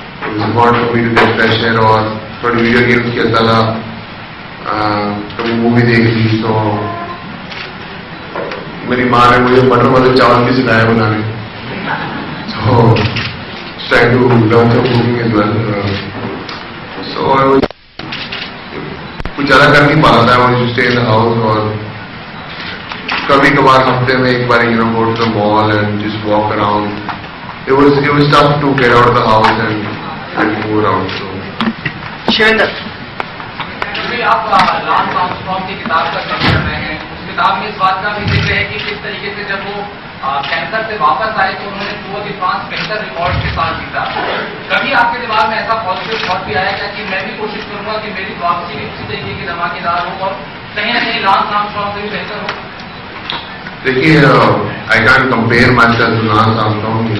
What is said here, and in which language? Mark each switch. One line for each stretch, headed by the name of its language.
English: It's important for me to get fresh air.
Hindi: और थोड़ी video games खेलता था, कभी मूवी देख ली. तो मेरी माँ ने मुझे मटर वाले चावल भी सिखाया बनाने, तो
English: trying to learn some cooking as well. So I was
Hindi: कुछ ज़्यादा कर नहीं पा रहा था.
English: I was to stay in the house,
Hindi: और कभी कभार हफ्ते में एक बार
English: go to the mall and just walk around. It was tough to get out of the house and move around. So
Hindi: Shivendra, आप लांस आर्मस्ट्रांग की किताब का चर्चा कर रहे हैं. उस किताब में इस बात का भी जिक्र है कि किस तरीके से जब वो कैंसर से वापस आए तो उन्होंने टूर द फ्रांस बेहतर रिकॉर्ड के साथ जीता. कभी आपके दिमाग में ऐसा पॉजिटिव थॉट भी आया क्या कि मैं भी कोशिश करूंगा कि मेरी वापसी भी उसी तरीके की धमाकेदार हो और कहीं ना कहीं लांस आर्मस्ट्रांग से भी बेहतर हो? देखिए,
English: I can't compare myself to Lance Armstrong.